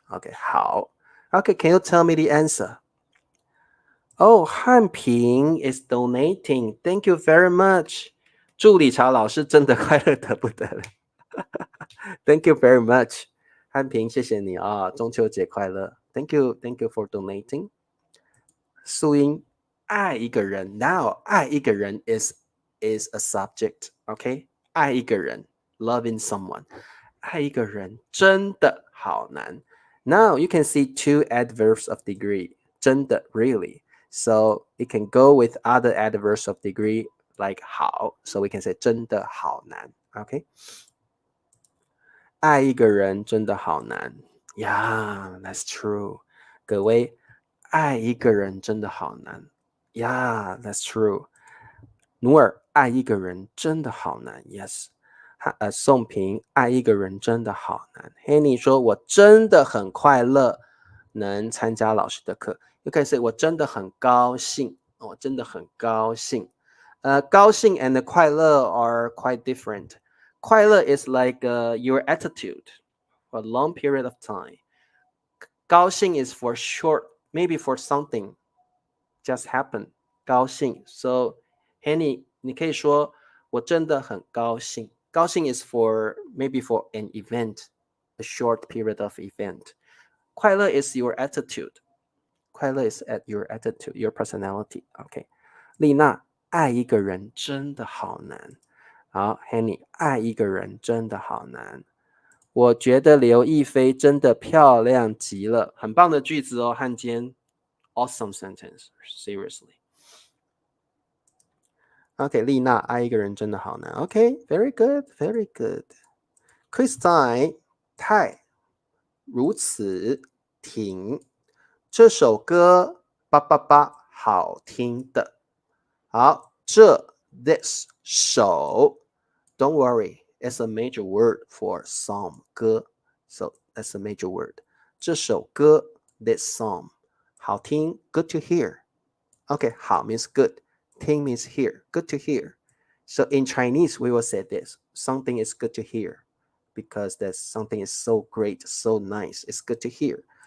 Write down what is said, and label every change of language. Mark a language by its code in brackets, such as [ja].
[en] Okay, [zh] 好 [en] Okay, can you tell me the answer? Oh, 汉平 is donating. Thank you very much. [zh] 祝理查老师真的快乐得不得了 [en] Thank you very much. [zh] 汉平，谢谢你啊，中秋节快乐。 [en] Thank you for donating. 素英，爱一个人 Now, 爱一个人 is a subject, okay? 爱一个人 loving someone. [zh] 爱一个人真的好难 [en] Now, you can see 2 adverbs of degree. 真的 really. So, it can go with other adverbs of degree like 好 So, we can say [zh] 真的好难 [en] Okay? [zh] 爱一个人真的好难 [en] Yeah, that's true. [zh] 各位，爱一个人真的好难 [en] Yeah, that's true. [zh] 努尔，爱一个人真的好难 [en] Yes. [zh] 宋平，爱一个人真的好难 Henny 说，我真的很快乐能参加老师的课 [en] You can say [zh] 我真的很高兴我真的很高兴高兴 and 快乐 are quite different. [en] 快乐 is like your attitude for a long period of time. 高兴 is for short, maybe for something just happened. 高兴 So, Henny, [zh] 你可以说我真的很高兴 [en] 高兴 is for maybe for an event, a short period of event. 快乐 is your attitude. 快乐 is at your attitude, your personality. Okay. [zh] 丽娜，爱一个人真的好难。好 Henny 爱一个人真的好难我觉得刘亦菲真的漂亮极了很棒的句子哦汉奸 [en] Awesome sentence Seriously Okay [zh] 丽娜爱一个人真的好难 [en] Okay very good Quiz time [zh] 太如此停这首歌叭叭叭好听的好这 [en] this 首 Don't worry, it's a major word for song, 歌 So that's a major word. [zh] 这首歌 [en] this song [zh] 好听 [en] good to hear. Okay, 好 means good. 听 means hear. Good to hear. So in Chinese, we will say this. Something is good to hear because that something is so great, so nice. It's good to hear.